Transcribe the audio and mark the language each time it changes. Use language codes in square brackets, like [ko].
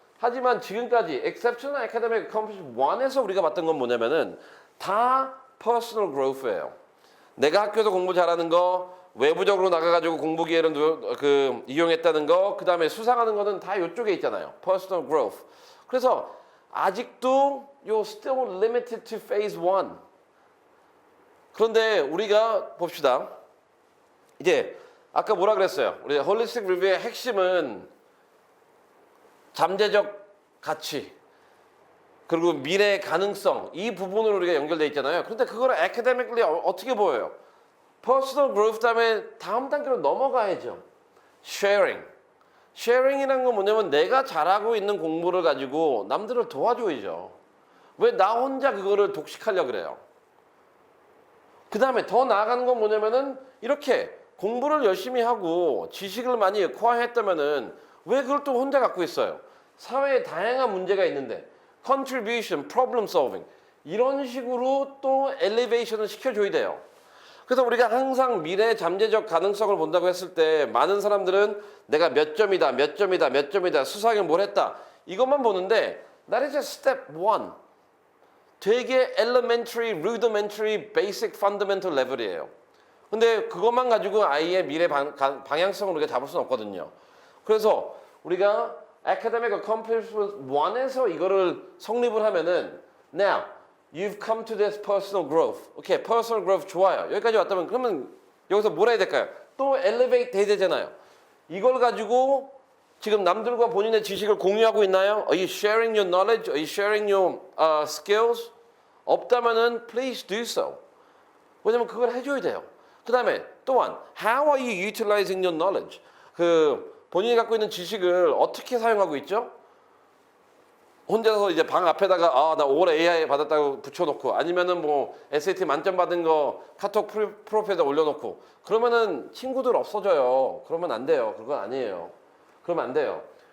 [ko] 하지만 지금까지 exceptional academic accomplishment 1에서 우리가 봤던 건 뭐냐면은 다 personal growth예요. 내가 학교에서 공부 잘하는 거, 외부적으로 나가가지고 공부 기회를 이용했다는 거, 그 다음에 수상하는 거는 다 이쪽에 있잖아요. [en] Personal growth. [ko] 그래서 아직도 요 [en] still limited to phase 1. [ko] 그런데 우리가 봅시다. 이제 아까 뭐라 그랬어요? 우리 홀리스틱 리뷰의 핵심은 잠재적 가치 그리고 미래의 가능성 이 부분으로 우리가 연결돼 있잖아요. 그런데 그걸 academically 어떻게 보여요? Personal growth 다음에 다음 단계로 넘어가야죠. [en] Sharing. [ko] Sharing이라는 건 뭐냐면 내가 잘하고 있는 공부를 가지고 남들을 도와줘야죠. 왜 나 혼자 그거를 독식하려고 그래요? 그 다음에 더 나아가는 건 뭐냐면은 이렇게 공부를 열심히 하고 지식을 많이 코어했다면은 왜 그걸 또 혼자 갖고 있어요? 사회에 다양한 문제가 있는데 contribution, problem solving 이런 식으로 또 엘리베이션을 시켜줘야 돼요. 그래서 우리가 항상 미래의 잠재적 가능성을 본다고 했을 때 많은 사람들은 내가 몇 점이다, 몇 점이다, 몇 점이다, 수상에 뭘 했다 이것만 보는데 [en] that is just step 1. [ko] 되게 [en] elementary, rudimentary, basic, fundamental level이에요. [ko] 근데 그것만 가지고 아이의 미래 방향성을 우리가 잡을 수는 없거든요. 그래서 우리가 academic accomplishment 1에서 이거를 성립을 하면은 [en] now you've come to this personal growth. [ko] 오케이, personal growth 좋아요. 여기까지 왔다면 그러면 여기서 뭘 해야 될까요? 또 elevate 돼야 되잖아요. 이걸 가지고 지금 남들과 본인의 지식을 공유하고 있나요? [en] Are you sharing your knowledge? Are you sharing your skills? [ko] 없다면은 [en] please do so. [ko] 왜냐면 그걸 해줘야 돼요. 그 다음에 또한 [en] how are you utilizing your knowledge? [ko] 본인이 갖고 있는 지식을 어떻게 사용하고 있죠? 혼자서 이제 방 앞에다가 나 올 AI 받았다고 붙여놓고 아니면은 뭐 SAT 만점 받은 거 카톡 프로필에다 올려놓고 그러면은 친구들 없어져요. 그러면 안 돼요. 그건 아니에요. 그러면 안 돼요.